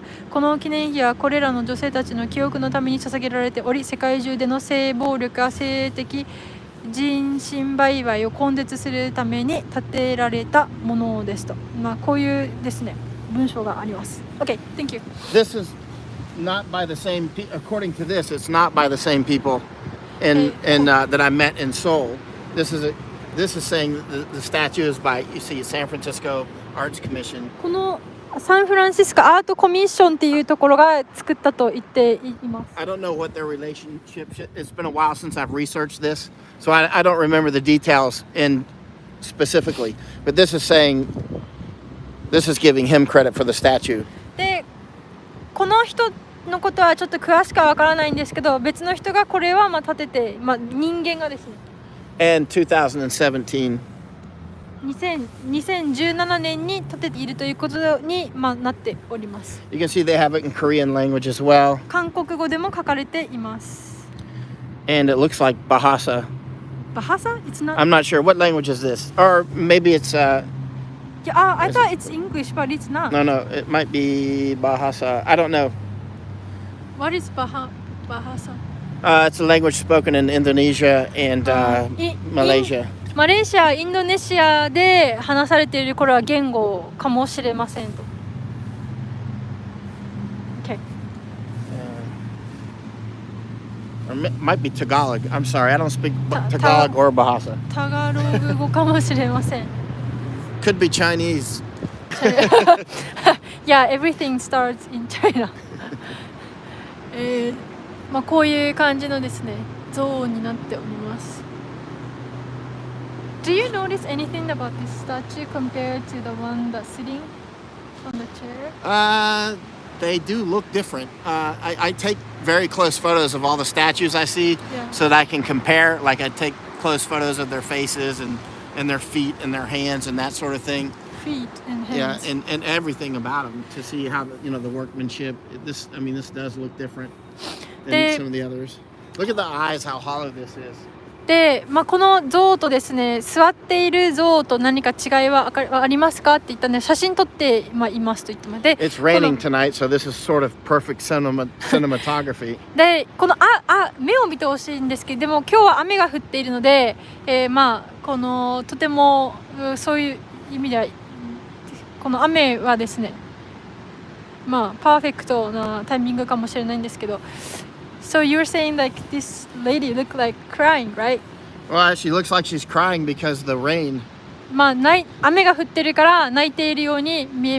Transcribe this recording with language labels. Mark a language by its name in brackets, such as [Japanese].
[Japanese] この記念碑はこれらの女性たちの記憶のために捧げられており、世界中での性暴力や性的人身売買を根絶するために建てられたものですと。こういうですね文章があります。 [English] Okay, thank you. This is not by the same. According to this, it's not by the same people, that I met in Seoul. This is saying the statue is by San Francisco Arts Commission. [Japanese] このサンフランシスコアートコミッションっていうところが作ったと言っています。 [English] I don't know what their relationship. It's been a while since I've researched this, so I don't remember the details in specifically. But this is giving him credit for the statue. [Japanese] で、この人のことはちょっと詳しくはわからないんですけど、別の人がこれは建てて、人間がですね。 [English] And 2017. [Japanese] 2017年に建てているということに、なっております。 [English] You can see they have it in Korean language as well. [Japanese] 韓国語でも書かれています。 [English] And it looks like Bahasa. Bahasa? It's not. I'm not sure. What language is this? Or maybe it's I thought it's English, but it's not. No, it might be Bahasa. I don't know. What is Bahasa? It's a language spoken in Indonesia and Malaysia. [Japanese] マレーシア、インドネシアで話されているこれは言語かもしれませんと。 [English] Okay. Or might be Tagalog. I'm sorry, I don't speak Tagalog or Bahasa. [Japanese] タガログ語かもしれません。 [English] Could be Chinese. Yeah, everything starts in China. [Japanese] こういう感じのですね、像になっております。 [English] Do you notice anything about this statue compared to the one that's sitting on the chair? They do look different. I take very close photos of all the statues I see, yeah. so that I can compare. Like I take close photos of their faces and their feet and their hands and that sort of thing. Feet and hands. Yeah, and everything about them to see how the workmanship. This does look different than some of the others. Look at the eyes, how hollow this is. [Japanese] で、この像とですね、座っている像と何か違いはありますかって言ったんで、写真撮っていますと言ってまで。 [English] It's raining tonight, so this is sort of perfect cinematography. [Japanese] で、この目を見てほしいんですけど、でも今日は雨が降っているので、このとてもそういう意味ではこの雨はですね、パーフェクトなタイミングかもしれないんですけど、 [English] So you're saying like this lady look like crying, right? Well, she looks like she's crying because of the rain. [Japanese] まあ雨が降ってるから泣いているように見え